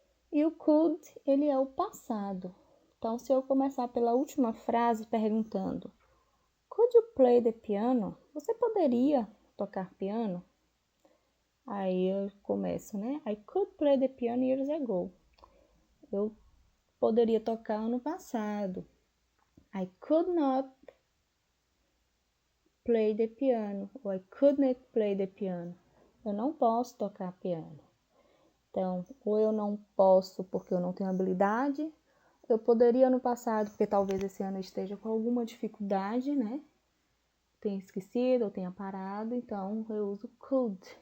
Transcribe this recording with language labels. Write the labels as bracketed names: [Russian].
[Portuguese] E o could, ele é o passado. Então, se eu começar pela última frase perguntando [English] Could you play the piano? [Portuguese] Você poderia tocar piano? Aí eu começo, né? [English] I could play the piano years ago. [Portuguese] Eu poderia tocar ano passado. [English] I could not play the piano. Ou I could not play the piano. [Portuguese] Eu não posso tocar piano. Então, ou eu não posso porque eu não tenho habilidade. Eu poderia ano passado, porque talvez esse ano eu esteja com alguma dificuldade, né? Tenha esquecido ou tenha parado. Então, eu uso could.